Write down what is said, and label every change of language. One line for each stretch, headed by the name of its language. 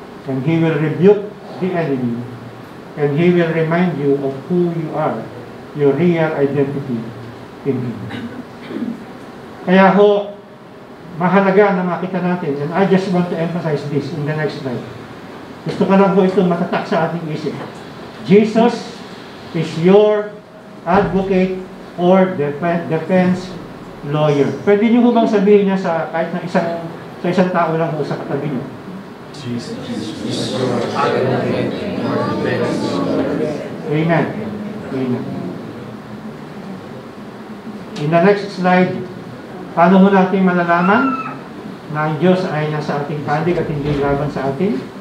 English: And He will rebuke the enemy. And He will remind you of who you are, your real identity in Him.
Filipino: Kaya ho, mahalaga na makita natin,
English: and I just want to emphasize this in the next slide.
Filipino: Gusto ko lang po itong matatak sa ating isip.
English: Jesus is your advocate or defense lawyer.
Filipino: Pwede niyo bang sabihin niya sa kahit na isang tao lang po sa katabi niyo?
English: Jesus is your advocate or defense lawyer. Amen. Amen. In the next slide,
Filipino: paano mo natin malalaman na ang Diyos ay nasa ating pandig at hindi laban sa atin?